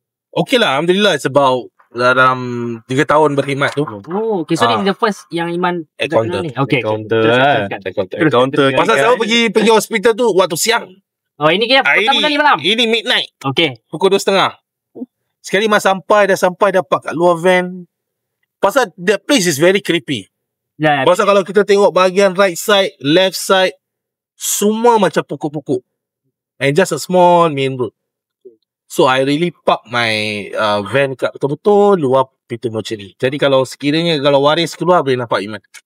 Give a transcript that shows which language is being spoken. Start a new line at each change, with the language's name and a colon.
Malay: okay lah, Alhamdulillah,
English: it's about
Malay: dalam 3 tahun berkhidmat tu. Oh, okay, so this is the first yang Iman
English: Encounter.
Malay: ni. Okay.
English: Encounter
Malay: Teruskan.
English: lah. Counter.
Malay: Pasal saya pergi hospital tu waktu siang. Oh, ini kira pertama kali malam. Ini midnight. Okay. Pukul 2:30. Sekali dah sampai dapat kat luar van. Pasal
English: the place is very creepy.
Malay: Ya. Pasal kalau kita tengok bahagian right side, left side, semua macam pokok-pokok.
English: And just a small main road. So I really park my van
Malay: kat betul-betul luar pintu
English: mortuary.
Malay: Jadi kalau waris keluar boleh nampak Iman.